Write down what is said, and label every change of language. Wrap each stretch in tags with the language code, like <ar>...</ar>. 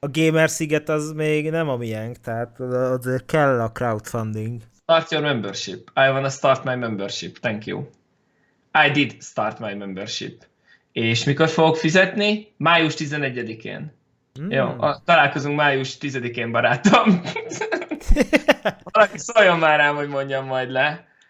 <hu>a Gamer Sziget az még nem a miénk, tehát az kell a crowdfunding.</hu> <en>Start your membership. I wanna start my membership. Thank you. I did start my membership.</en> <hu>És mikor fogok fizetni? Május 11-én. Mm. Jó, találkozunk május 10-én, barátom. Valaki szóljon már rám, hogy mondjam majd le.</hu>